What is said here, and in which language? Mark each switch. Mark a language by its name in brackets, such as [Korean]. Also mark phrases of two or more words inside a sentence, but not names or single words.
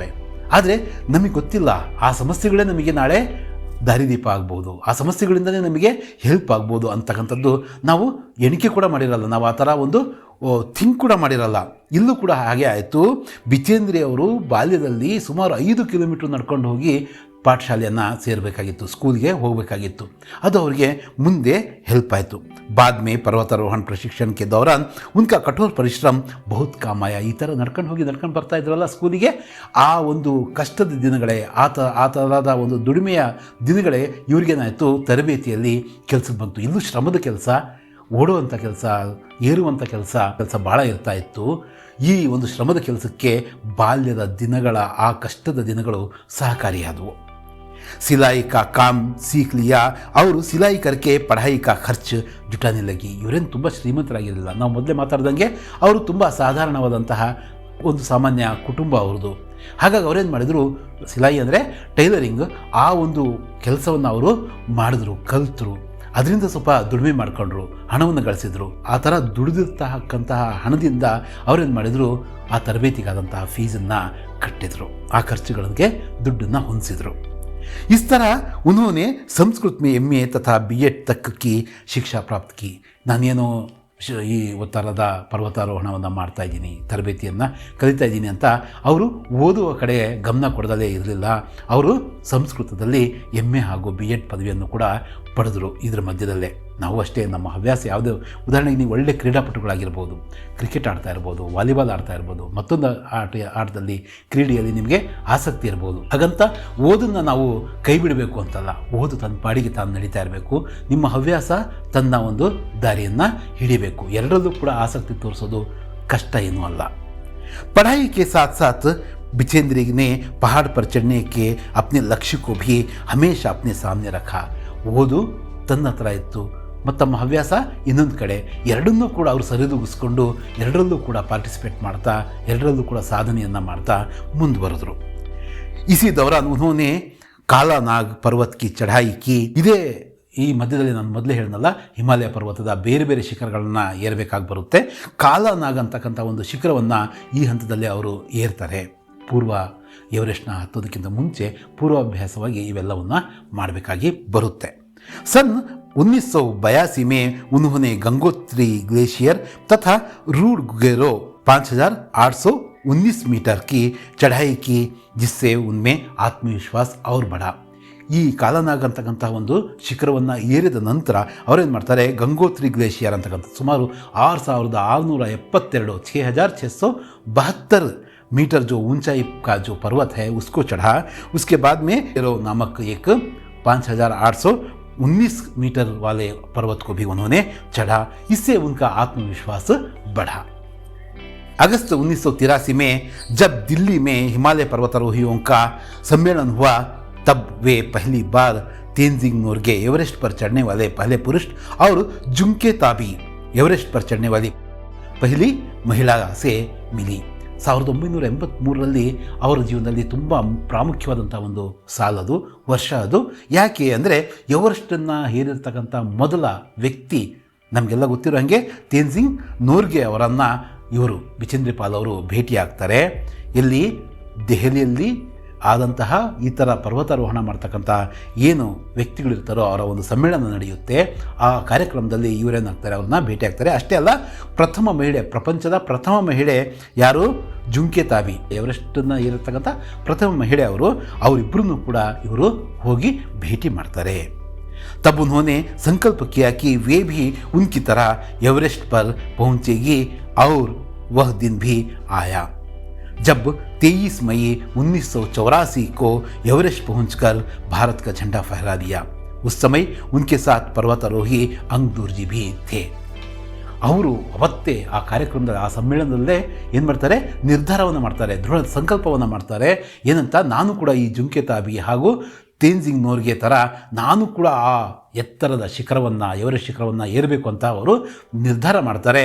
[Kannada] ಆದರೆ ನಮಗೆ ಗೊತ್ತಿಲ್ಲ, ಆ ಸಮಸ್ಯೆಗಳೇ ನಮಗೆ ನಾಳೆ ದಾರಿದೀಪ ಆಗ್ಬೋದು, ಆ ಸಮಸ್ಯೆಗಳಿಂದಲೇ ನಮಗೆ ಹೆಲ್ಪ್ ಆಗ್ಬೋದು ಅಂತಕ್ಕಂಥದ್ದು ನಾವು ಎಣಿಕೆ ಕೂಡ ಮಾಡಿರಲ್ಲ, ನಾವು ಆ ಥರ ಒಂದು ಥಿಂಕ್ ಕೂಡ ಮಾಡಿರಲ್ಲ. ಇಲ್ಲೂ ಕೂಡ ಹಾಗೆ ಆಯಿತು. ಬಿಚೇಂದ್ರಿ ಅವರು ಬಾಲ್ಯದಲ್ಲಿ ಸುಮಾರು 5 ಕಿಲೋಮೀಟರ್ ನಡ್ಕೊಂಡು ಹೋಗಿ ಪಾಠಶಾಲೆಯನ್ನು ಸೇರಬೇಕಾಗಿತ್ತು, ಸ್ಕೂಲ್ಗೆ ಹೋಗಬೇಕಾಗಿತ್ತು. ಅದು ಅವರಿಗೆ ಮುಂದೆ ಹೆಲ್ಪ್ ಆಯಿತು. [Hindi] बाद में पर्वतारोहण प्रशिक्षण के दौरान उनका कठोर परिश्रम बहुत काम आया. [Kannada] ಈ ಥರ ನಡ್ಕೊಂಡು ಬರ್ತಾ ಇದ್ರಲ್ಲ ಸ್ಕೂಲಿಗೆ, ಆ ಒಂದು ಕಷ್ಟದ ದಿನಗಳೇ, ಆ ಥರದ ಒಂದು ದುಡಿಮೆಯ ದಿನಗಳೇ ಇವ್ರಿಗೇನಾಯಿತು, ತರಬೇತಿಯಲ್ಲಿ ಕೆಲಸಕ್ಕೆ ಬಂತು. ಇಲ್ಲೂ ಶ್ರಮದ ಕೆಲಸ, ಓಡುವಂಥ ಕೆಲಸ, ಏರುವಂಥ ಕೆಲಸ ಭಾಳ ಇರ್ತಾ ಇತ್ತು. ಈ ಒಂದು ಶ್ರಮದ ಕೆಲಸಕ್ಕೆ ಬಾಲ್ಯದ ದಿನಗಳ ಆ ಕಷ್ಟದ ದಿನಗಳು ಸಹಕಾರಿಯಾದವು. [Hindi] सिलाई का काम सीख लिया और सिलाई करके पढ़ाई का खर्च जुटाने लगी. [Kannada] ಇವರೇನು ತುಂಬ ಶ್ರೀಮಂತರಾಗಿರಲಿಲ್ಲ, ನಾವು ಮೊದಲೇ ಮಾತಾಡ್ದಂಗೆ ಅವರು ತುಂಬ ಸಾಧಾರಣವಾದಂತಹ ಒಂದು ಸಾಮಾನ್ಯ ಕುಟುಂಬ ಅವ್ರದ್ದು. ಹಾಗಾಗಿ ಅವರೇನು ಮಾಡಿದರು, ಸಿಲಾಯಿ ಅಂದರೆ ಟೈಲರಿಂಗ್, ಆ ಒಂದು ಕೆಲಸವನ್ನು ಅವರು ಮಾಡಿದ್ರು, ಕಲಿತರು. ಅದರಿಂದ ಸ್ವಲ್ಪ ದುಡಿಮೆ ಮಾಡಿಕೊಂಡ್ರು, ಹಣವನ್ನು ಗಳಿಸಿದ್ರು. ಆ ಥರ ದುಡಿದಿರ್ತಕ್ಕಂತಹ ಹಣದಿಂದ ಅವರೇನು ಮಾಡಿದರು, ಆ ತರಬೇತಿಗಾದಂತಹ ಫೀಸನ್ನು ಕಟ್ಟಿದರು, ಆ ಖರ್ಚುಗಳಿಗೆ ದುಡ್ಡನ್ನು ಹೊಂದಿಸಿದ್ರು. [Hindi] इस तरह उन्होंने संस्कृत में MA तथा BEd तक की शिक्षा प्राप्त की. [Kannada] ನಾನೇನೋ ಈ ಥರದ ಪರ್ವತಾರೋಹಣವನ್ನು ಮಾಡ್ತಾ ಇದ್ದೀನಿ, ತರಬೇತಿಯನ್ನು ಕಲಿತಾ ಇದ್ದೀನಿ ಅಂತ ಅವರು ಓದುವ ಕಡೆ ಗಮನ ಕೊಡದಲ್ಲೇ ಇರಲಿಲ್ಲ. ಅವರು ಸಂಸ್ಕೃತದಲ್ಲಿ MA ಹಾಗೂ BEd ಪದವಿಯನ್ನು ಕೂಡ ಪಡೆದರು. ಇದರ ಮಧ್ಯದಲ್ಲೇ ನಾವು ಅಷ್ಟೇ, ನಮ್ಮ ಹವ್ಯಾಸ ಯಾವುದೇ, ಉದಾಹರಣೆಗೆ ನೀವು ಒಳ್ಳೆ ಕ್ರೀಡಾಪಟುಗಳಾಗಿರ್ಬೋದು, ಕ್ರಿಕೆಟ್ ಆಡ್ತಾ ಇರ್ಬೋದು, ವಾಲಿಬಾಲ್ ಆಡ್ತಾ ಇರ್ಬೋದು, ಮತ್ತೊಂದು ಆಟದಲ್ಲಿ ಕ್ರೀಡೆಯಲ್ಲಿ ನಿಮಗೆ ಆಸಕ್ತಿ ಇರ್ಬೋದು. ಹಾಗಂತ ಓದನ್ನು ನಾವು ಕೈ ಬಿಡಬೇಕು ಅಂತಲ್ಲ, ಓದು ತನ್ನ ಪಾಡಿಗೆ ತಾನು ನಡೀತಾ ಇರಬೇಕು. ನಿಮ್ಮ ಹವ್ಯಾಸ ತನ್ನ ಒಂದು ದಾರಿಯನ್ನು ಹಿಡಿಬೇಕು. ಎರಡರಲ್ಲೂ ಕೂಡ ಆಸಕ್ತಿ ತೋರಿಸೋದು ಕಷ್ಟ ಏನೂ ಅಲ್ಲ. [Hindi] पढ़ाई के साथ साथ बिचेंद्री ने पहाड़ पर चढ़ने के अपने लक्ष्य को भी हमेशा अपने सामने रखा. [Kannada] ಓದು ತನ್ನ ಹತ್ರ ಇತ್ತು ಮತ್ತು ತಮ್ಮ ಹವ್ಯಾಸ ಇನ್ನೊಂದು ಕಡೆ, ಎರಡನ್ನೂ ಕೂಡ ಅವರು ಸರಿದೂಗಿಸ್ಕೊಂಡು ಎರಡರಲ್ಲೂ ಕೂಡ ಪಾರ್ಟಿಸಿಪೇಟ್ ಮಾಡ್ತಾ, ಎರಡರಲ್ಲೂ ಕೂಡ ಸಾಧನೆಯನ್ನು ಮಾಡ್ತಾ ಮುಂದುವರೆದರು. [Hindi] इसी दौरान उन्होंने कालानाग पर्वत की चढ़ाई की. [Kannada] ಇದೇ ಈ ಮಧ್ಯದಲ್ಲಿ ನಾನು ಮೊದಲೇ ಹೇಳಿದ್ನಲ್ಲ, ಹಿಮಾಲಯ ಪರ್ವತದ ಬೇರೆ ಬೇರೆ ಶಿಖರಗಳನ್ನು ಏರಬೇಕಾಗಿ ಬರುತ್ತೆ. ಕಾಲಾನಾಗ್ ಅಂತಕ್ಕಂಥ ಒಂದು ಶಿಖರವನ್ನು ಈ ಹಂತದಲ್ಲಿ ಅವರು ಏರ್ತಾರೆ. ಪೂರ್ವ ಎವರೆಸ್ಟ್ನ ಹತ್ತೋದಕ್ಕಿಂತ ಮುಂಚೆ ಪೂರ್ವಾಭ್ಯಾಸವಾಗಿ ಇವೆಲ್ಲವನ್ನು ಮಾಡಬೇಕಾಗಿ ಬರುತ್ತೆ. [Hindi] सन 1982 में उन्होंने गंगोत्री ग्लेशियर तथा रूड गुगेरो 5819 मीटर की चढ़ाई की, जिससे उनमें आत्मविश्वास और बढ़ा. [Kannada] ಈ ಕಾಲಾನಾಗ್ ಅಂತಕ್ಕಂಥ ಒಂದು ಶಿಖರವನ್ನು ಏರಿದ ನಂತರ ಅವರೇನು ಮಾಡ್ತಾರೆ, ಗಂಗೋತ್ರಿ ಗ್ಲೇಷಿಯರ್ ಅಂತಕ್ಕಂಥ ಸುಮಾರು 6672 6672 [Hindi] मीटर जो ऊंचाई का जो पर्वत है उसको चढ़ा. उसके बाद में एरो नामक एक 5819 मीटर वाले पर्वत को भी उन्होंने चढ़ा. इससे उनका आत्मविश्वास बढ़ा. अगस्त 1983 में जब दिल्ली में हिमालय पर्वतारोहियों का सम्मेलन हुआ, तब वे पहली बार तेंजिंग नोर्गे एवरेस्ट पर चढ़ने वाले पहले पुरुष और जुंके ताबी एवरेस्ट पर चढ़ने वाली पहली महिला से मिली. [Kannada] 1983ರಲ್ಲಿ ಅವರ ಜೀವನದಲ್ಲಿ ತುಂಬ ಪ್ರಾಮುಖ್ಯವಾದಂಥ ಒಂದು ಸಾಲದು ವರ್ಷ ಅದು. ಯಾಕೆ ಅಂದರೆ ಎವರೆಸ್ಟನ್ನು ಹೇರಿರ್ತಕ್ಕಂಥ ಮೊದಲ ವ್ಯಕ್ತಿ ನಮಗೆಲ್ಲ ಗೊತ್ತಿರೋ ಹಾಗೆ ತೇನ್ಜಿಂಗ್ ನೋರ್ಗೆ ಅವರನ್ನು ಇವರು ಬಿಚೇಂದ್ರ ಪಾಲ್ ಅವರು ಭೇಟಿಯಾಗ್ತಾರೆ. ಎಲ್ಲಿ ದೆಹಲಿಯಲ್ಲಿ ಆದಂತಹ ಈ ಥರ ಪರ್ವತಾರೋಹಣ ಮಾಡ್ತಕ್ಕಂಥ ಏನು ವ್ಯಕ್ತಿಗಳಿರ್ತಾರೋ ಅವರ ಒಂದು ಸಮ್ಮೇಳನ ನಡೆಯುತ್ತೆ. ಆ ಕಾರ್ಯಕ್ರಮದಲ್ಲಿ ಇವರೇನಾಗ್ತಾರೆ, ಅವ್ರನ್ನ ಭೇಟಿಯಾಗ್ತಾರೆ. ಅಷ್ಟೇ ಅಲ್ಲ, ಪ್ರಥಮ ಮಹಿಳೆ, ಪ್ರಪಂಚದ ಪ್ರಥಮ ಮಹಿಳೆ ಯಾರು, ಜುಂಕೆ ತಾಬಿ, ಎವರೆಸ್ಟನ್ನು ಏರಿರ್ತಕ್ಕಂಥ ಪ್ರಥಮ ಮಹಿಳೆ ಅವರಿಬ್ಬರನ್ನು ಕೂಡ ಇವರು ಹೋಗಿ ಭೇಟಿ ಮಾಡ್ತಾರೆ. [Hindi] तब उन्होंने संकल्प किया कि वे भी उनकी तरह एवरेस्ट पर पहुंचेगी और वह दिन भी आया जब 23 मई 1984 को एवरेस्ट पहुंचकर भारत का झंडा फहरा दिया. उस समय उनके साथ पर्वतारोही अंगदूर्जी भी थे. [Kannada] ಅವರು ಅವತ್ತೇ ಆ ಕಾರ್ಯಕ್ರಮದಲ್ಲಿ, ಆ ಸಮ್ಮೇಳನದಲ್ಲೇ ಏನು ಮಾಡ್ತಾರೆ, ನಿರ್ಧಾರವನ್ನು ಮಾಡ್ತಾರೆ, ದೃಢ ಸಂಕಲ್ಪವನ್ನು ಮಾಡ್ತಾರೆ. ಏನಂತ, ನಾನು ಕೂಡ ಈ ಜುಂಕೆ ತಾಬಿ ಹಾಗೂ ತೇನ್ಜಿಂಗ್ ನೋರ್ಗೆ ಥರ ನಾನು ಕೂಡ ಆ ಎತ್ತರದ ಶಿಖರವನ್ನು, ಎವರೆಸ್ಟ್ ಶಿಖರವನ್ನು ಏರಬೇಕು ಅಂತ ಅವರು ನಿರ್ಧಾರ ಮಾಡ್ತಾರೆ.